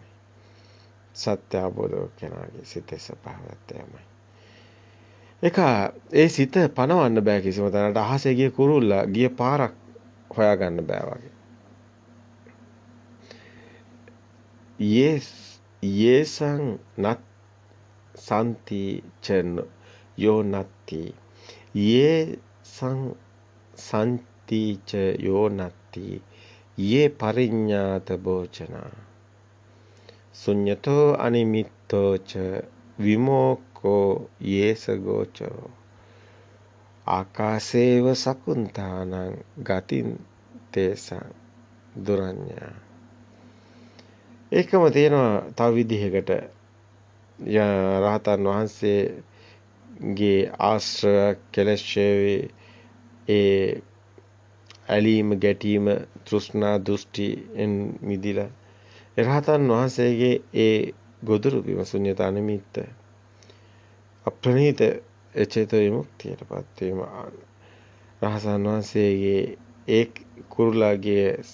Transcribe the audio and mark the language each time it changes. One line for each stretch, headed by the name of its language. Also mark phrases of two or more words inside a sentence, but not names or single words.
Sinhala: සත්‍ය අවබෝධ කෙනාගේ සිතේ ස්වභාවයත් එයමයි. ඒ සිත පනවන්න බෑ කිසිම තැනකට. අහසේ ගිය කුරුල්ලා ගිය පාරක් හොයාගන්න බෑ වගේ.
Pali: යේසං නත් සම්ති චන යෝ නත්ති යේසං සම්ති ච යෝ නත්ති යේ පරිඤ්ඤාත භෝචනා ශුඤ්ඤතෝ අනිමිත්තෝ ච විමෝකෝ යේස ගෝචෝ ආකාශේව සකුන්තානං ගතින් තේසං දුරඤ්ඤා.
Sinhala: ඒකම තියෙනවා තව විදිහකට රහතන් වහන්සේගේ ආශ්‍රය කෙලෙස්ෂේ ඒ ඇලීම ගැටීම තෘෂ්ණා දෘෂ්ටිෙන් මිදිලා රහතන් වහන්සේගේ ඒ ගොදුරු බිම ශුන්‍යතා නිමිත්ත අප්‍රණීත චේතෝ විමුක්තියටපත් වීම රහතන් වහන්සේගේ ඒ කුරුලාගේ